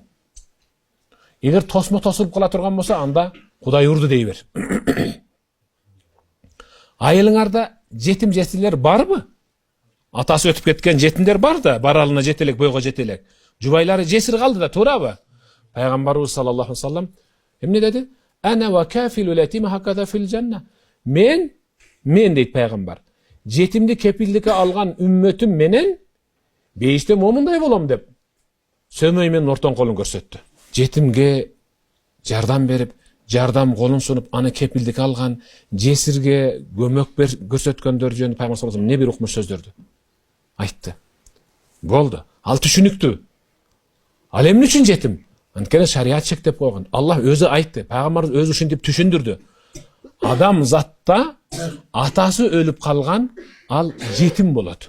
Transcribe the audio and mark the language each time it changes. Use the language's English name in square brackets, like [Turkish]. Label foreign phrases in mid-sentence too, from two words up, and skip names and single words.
[Kyrgyz] Эгер тосмо тосулуп кала турган болсо, анда Кудай урду дей бер. Айылыңарда жетим жетилер барбы? Атасы өтүп кеткен жетимдер бар да, баралына жетелек, бойго жетелек. Жубайлары жесир калды да, туурабы? Пайгамбарыбыз [Arabic] صلى الله عليه وسلم [Kyrgyz] эмне деди? [Arabic] أنا وكافل اليتيم هكذا في الجنة. [Kyrgyz] Мен дейт пайгамбар, жетимди кепилдикке алган үммөтүм менен бейиште момундай болом деп сөмөй менен ортон колун көрсөттү. Жетимге жардам берип, жардам колун сунуп, аны кепилдикке алган, жесирге көмөк көрсөткөндөр жөнүндө пайгамбар [Arabic] صلى الله عليه وسلم [Kyrgyz] не бир укмуш сөздөрдү айтты. Болду. Ал түшүнүктүү. Ал эмне үчүн жетим? Анткени шарият чектеп койгон. Аллах өзү айтты, пайгамбарыбыз өзү ушинтип түшүндүрдү. Адам затта атасы өлүп калган, ал жетим болот.